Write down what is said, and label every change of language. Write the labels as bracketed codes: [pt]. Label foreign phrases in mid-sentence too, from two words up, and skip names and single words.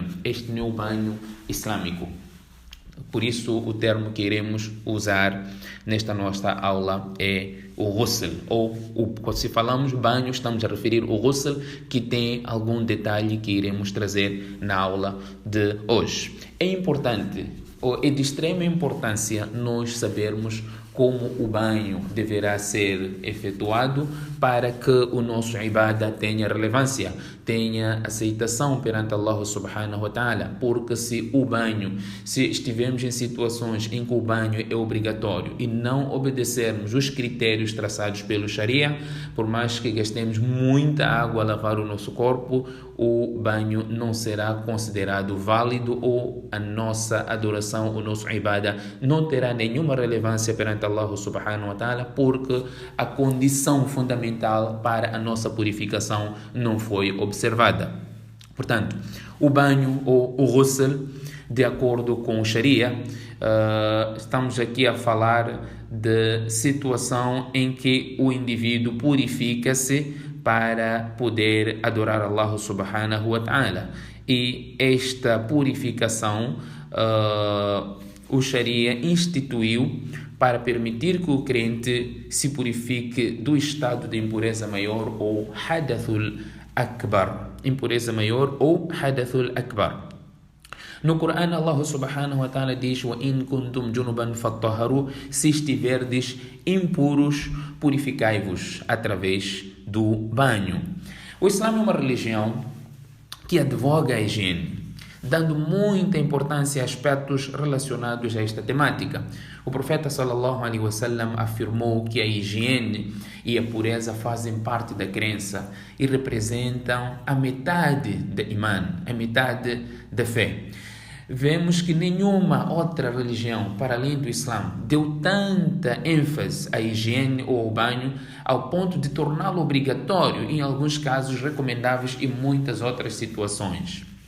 [pt] Este não é o banho islâmico. Por isso o termo que iremos usar nesta nossa aula é o ghusl, se falamos banho, estamos a referir ao ghusl, que tem algum detalhe que iremos trazer na aula de hoje. É importante, é de extrema importância nós sabermos como o banho deverá ser efetuado para que o nosso ibadah tenha relevância, tenha aceitação perante Allah [ar] سبحانه وتعالى. [pt] Porque se estivermos em situações em que o banho é obrigatório e não obedecermos os critérios traçados pelo Sharia, por mais que gastemos muita água a lavar o nosso corpo, o banho não será considerado válido, ou a nossa adoração, o nosso ibadah não terá nenhuma relevância perante Allah [ar] سبحانه وتعالى, [pt] porque a condição fundamental para a nossa purificação não foi observada. Portanto, o banho ou o ghusl, de acordo com o Sharia, estamos aqui a falar de situação em que o indivíduo purifica-se para poder adorar Allah [ar] سبحانه وتعالى. [pt] E esta purificação o Sharia instituiu para permitir que o crente se purifique do estado de impureza maior ou [ar] الحدث الأكبر. [pt] Impureza maior ou [ar] الحدث الأكبر. [pt] No Corão, [ar] Allah سبحانه وتعالى diz: "وإن كنتم جنبا فاطهروا", [pt] se estiverdes impuros, purificai-vos através do banho. O Islã é uma religião que advoga a higiene, dando muita importância a aspectos relacionados a esta temática. O profeta sallallahu alaihi wasallam afirmou que a higiene e a pureza fazem parte da crença e representam a metade da iman, a metade da fé. Vemos que nenhuma outra religião, para além do Islã, deu tanta ênfase à higiene ou ao banho, ao ponto de torná-lo obrigatório, em alguns casos recomendáveis e muitas outras situações.